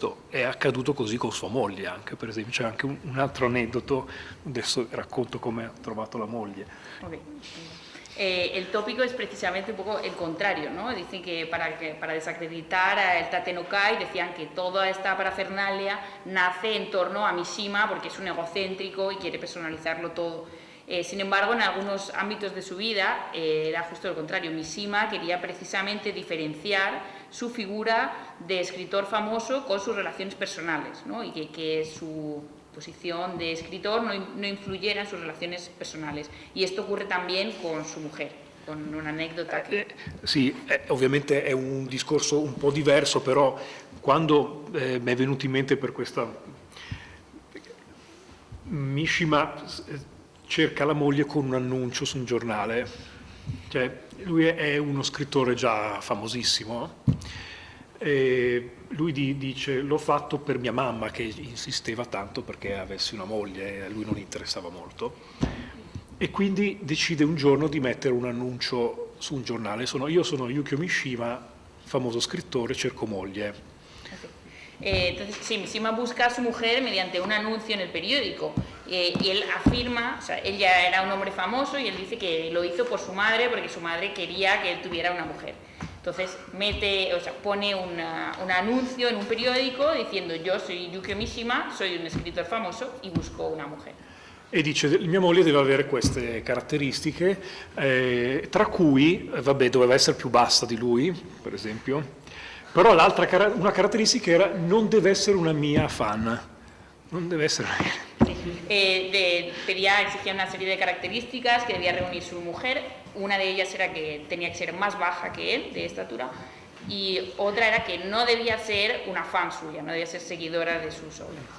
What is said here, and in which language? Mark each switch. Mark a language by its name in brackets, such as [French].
[Italian] È accaduto così con sua moglie anche, per esempio. C'è anche un altro aneddoto, adesso racconto come ha trovato la moglie. Okay. [Spanish] El tópico es precisamente un poco el contrario, ¿no? Dicen que para desacreditar el Tatenokai decían que toda esta parafernalia nace en torno a Mishima porque es un egocéntrico y quiere personalizarlo todo. Sin embargo, en algunos ámbitos de su vida era justo lo contrario. Mishima quería precisamente diferenciar su figura de escritor famoso con sus relaciones personales, ¿no? Y que su posición de escritor no influyera en sus relaciones personales. Y esto ocurre también con su mujer, con una anécdota che... [Italian] Sì, ovviamente è un discorso un po' diverso, però quando mi è venuto in mente per questa... Mishima cerca la moglie con un annuncio su un giornale, cioè lui è uno scrittore già famosissimo, e lui dice l'ho fatto per mia mamma che insisteva tanto perché avessi una moglie e a lui non interessava molto, e quindi decide un giorno di mettere un annuncio su un giornale, io sono Yukio Mishima, famoso scrittore, cerco moglie. [Spanish] Entonces, sí, Mishima busca a su mujer mediante un anuncio en el periódico y él afirma, o sea, él ya era un hombre famoso y él dice que lo hizo por su madre porque su madre quería que él tuviera una mujer. Entonces pone un anuncio en un periódico diciendo yo soy Yukio Mishima, soy un escritor famoso y busco una mujer. [Italian] E dice mia moglie deve avere queste caratteristiche, tra cui, doveva essere più bassa di lui, per esempio, però una caratteristica era non deve essere una mia fan, non deve essere... [Spanish] Exigía una serie de características que debía reunir su mujer. Una de ellas era que tenía que ser más baja que él, de estatura, y otra era que no debía ser una fan suya, no debía ser seguidora de sus obras.